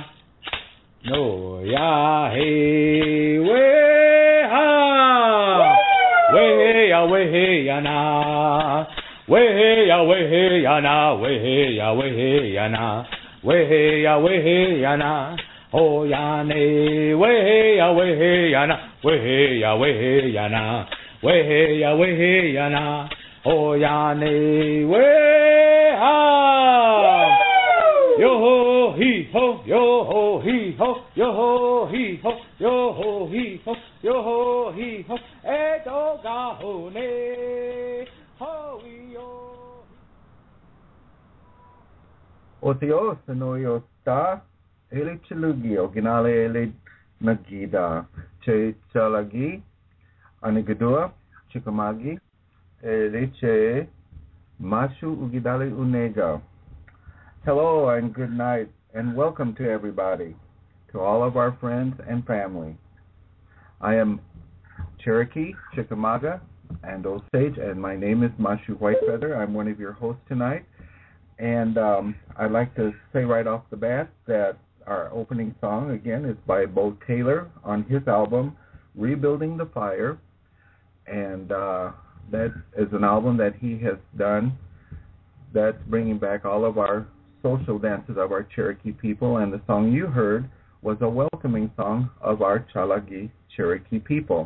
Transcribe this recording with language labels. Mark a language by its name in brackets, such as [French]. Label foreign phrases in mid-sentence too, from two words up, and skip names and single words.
[Cherokee] No ya hey we ha we ya na we ya na we ya na we ya na oh ya ne we ya na we ya na we ya na oh ya ne we ha yo ho he ho yo ho he ho yo ho he ho yo ho he ho yo ho he ho e do ga ho ne ho yo Otio sonoyo sta ele chilugi oginale ele nagida che Tsalagi ane Gaduwa Chickamauga ele che mashu ugidale unega. [English] Hello and good night and welcome to everybody, to all of our friends and family. I am Cherokee, Chickamauga, and Osage, and my name is Mashu Whitefeather. I'm one of your hosts tonight, and I'd like to say right off the bat that our opening song, again, is by Bo Taylor on his album, Rebuilding the Fire, and that is an album that he has done that's bringing back all of our social dances of our Cherokee people, and the song you heard was a welcoming song of our Tsalagi Cherokee people.